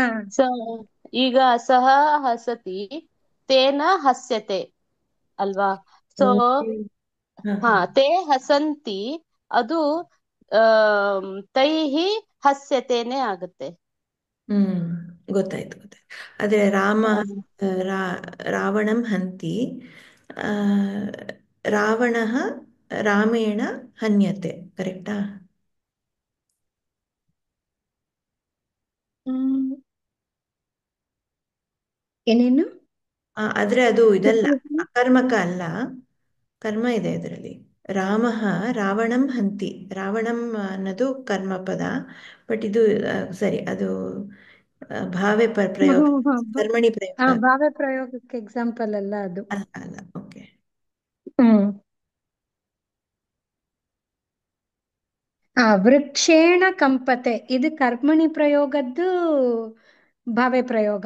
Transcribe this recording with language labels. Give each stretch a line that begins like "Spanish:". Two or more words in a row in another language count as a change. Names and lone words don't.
Sanskrit: ಸ ಈಗ ಸಹ ಹಸತಿ ತೇನ ಹಸ್ಯತೆ ಅಲ್ವಾ? ಸೊ
Kannada: ಓಕೆ. ಹಾ.
Sanskrit: ತೇ ಹಸಂತಿ
Kannada: ಅದು
Sanskrit: ತೈಹಿ ಹಸ್ಯತೆನೆ
Kannada: ಆಗುತ್ತೆ. ಗೊತ್ತಾಯ್ತು. ಆದ್ರೆ
Sanskrit: ರಾವಣಂ ಹಂತಿ, ಆ, ರಾವಣಃ ರಾಮೇಣ ಹನ್ಯತೆ, ಕರೆಕ್ಟಾ? ಹ್ಮ್.
Kannada: ಏನೇನು? ಆದ್ರೆ ಅದು ಇದಲ್ಲ, ಅಕರ್ಮಕ ಅಲ್ಲ, ಕರ್ಮ ಇದೆ ಇದರಲ್ಲಿ.
Sanskrit: ರಾಮಃ ರಾವಣಂ ಹಂತಿ,
Kannada: ರಾವಣಂ ಅನ್ನೋದು ಕರ್ಮಪದ, ಬಟ್ ಇದು ಸರಿ, ಅದು ಭಾವೆ ಪ್ರಯೋಗ, ಕರ್ಮಣಿ ಪ್ರಯೋಗ ಭಾವ ಪ್ರಯೋಗಕ್ಕೆ ಎಕ್ಸಾಂಪಲ್ ಅಲ್ಲ ಅದು. ಅಲ್ಲ. ಓಕೆ. ಹ್ಮ್.
Sanskrit: ವೃಕ್ಷೇಣ ಕಂಪತೆ
Kannada: ಇದು ಕರ್ಮಣಿ ಪ್ರಯೋಗದ್ದು ಭಾವೆ ಪ್ರಯೋಗ.